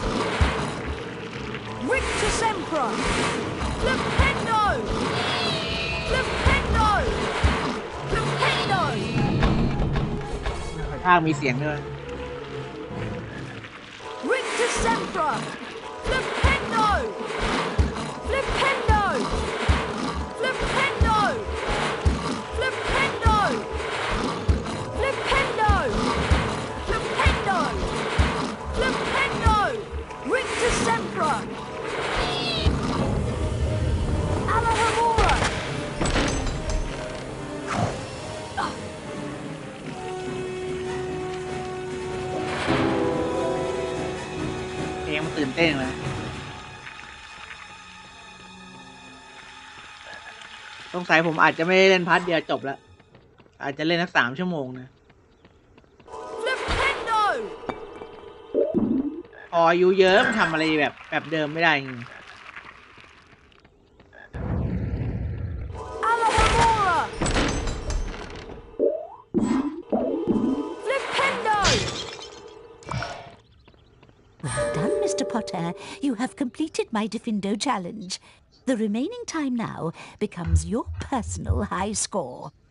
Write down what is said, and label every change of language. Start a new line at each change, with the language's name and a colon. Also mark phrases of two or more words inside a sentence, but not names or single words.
English: Rictus Emperor Flipendo Flipendo Flipendo
Thai: หอยทากมีเสียงด้วย
English: Rictus Emperor Flipendo Flipendo Flipendo Flipendo Flipendo Flipendo Flipendo Rictus Emperor Alahamura
Thai: เพลงมันตื่นเต้นเลยสงสัยผมอาจจะไม่ได้เล่นพาร์ทเดียวจบแล้วอาจจะเล่นสัก3 ชั่วโมงนะพออยู่เยอะมันทำอะไรแบบเดิมไม่ได้จริง
English: Well done, Mr. Potter. You have completed my Diffindo challenge. The remaining time now becomes your personal high score.